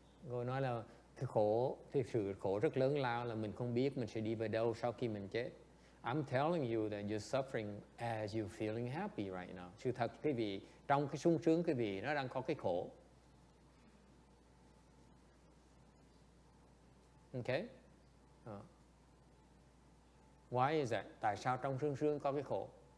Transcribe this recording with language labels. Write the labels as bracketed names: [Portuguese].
[Vietnamese] Cô nói là cái sự khổ rất lớn lao là mình không biết mình sẽ đi về đâu sau khi mình chết. [English] I'm telling you that you're suffering as you're feeling happy right now. [Vietnamese] Sự thật quý vị, trong cái sung sướng quý vị nó đang có cái khổ. [English] Okay? Why is that? [Vietnamese] Tại sao trong sung sướng có cái khổ?